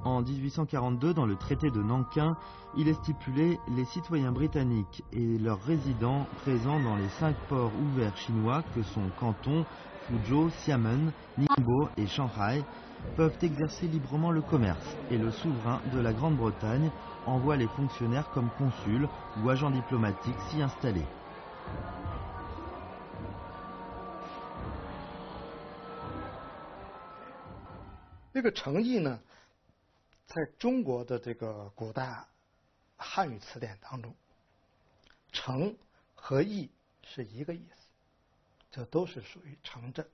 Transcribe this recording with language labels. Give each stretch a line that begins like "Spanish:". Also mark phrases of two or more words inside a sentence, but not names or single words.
French: En 1842, dans le traité de Nankin, il est stipulé les citoyens britanniques et leurs résidents présents dans les 5 ports ouverts chinois que sont Canton, Fuzhou, Xiamen, Ningbo et Shanghai peuvent exercer librement le commerce et le souverain de la Grande-Bretagne envoie les fonctionnaires comme consuls ou agents diplomatiques s'y installer.
Chinese: 这个诚意呢，在中国的这个古代汉语词典当中，诚和意是一个意思，这都是属于诚正。